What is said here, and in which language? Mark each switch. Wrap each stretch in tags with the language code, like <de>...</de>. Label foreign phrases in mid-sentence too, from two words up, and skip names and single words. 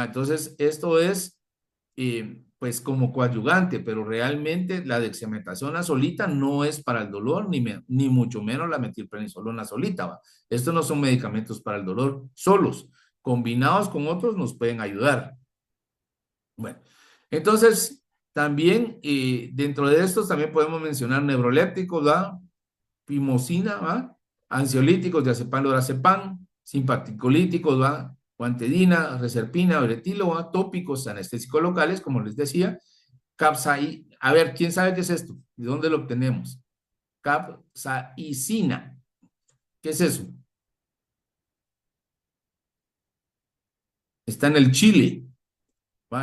<es>Entonces, esto es pues como coadyuvante, pero realmente la dexametasona solita no es para el dolor, ni mucho menos la metilprednisolona solita, ¿va? Estos no son medicamentos para el dolor solos, combinados con otros nos pueden ayudar. Bueno, entonces también dentro de estos también podemos mencionar neurolépticos, ¿va? Pimosina, ¿va? Ansiolíticos, diazepam, lorazepam, simpaticolíticos, ¿va? Guantedina, reserpina, eretilo, ¿va? Tópicos, anestésicos locales, como les decía, capsaicina. A ver, ¿quién sabe qué es esto? ¿De dónde lo obtenemos? Capsaicina. ¿Qué es eso? Está en el chile. ¿Va?</es>